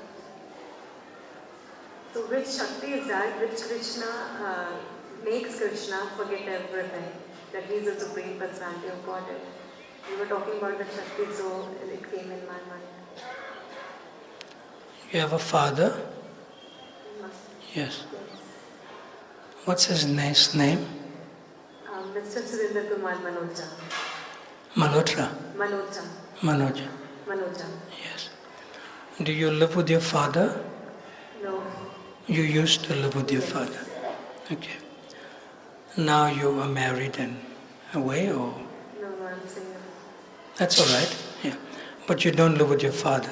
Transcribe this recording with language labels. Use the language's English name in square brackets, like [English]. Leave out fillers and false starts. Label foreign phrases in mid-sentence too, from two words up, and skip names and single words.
[English] So, which Shakti is that which Krishna makes Krishna forget everything, that he is the Supreme Personality of Godhead? We were talking about the Shakti, so it came in my mind. You have a father? Yes. What's his nice name? Mr. Surendra Kumar Manoja. Malhotra? Manoja. Manoja. Manoja. Yes. Do you live with your father? No. You used to live with your Yes. father? Okay. Now you are married and away, or? No, I'm single. That's all right. Yeah. But you don't live with your father.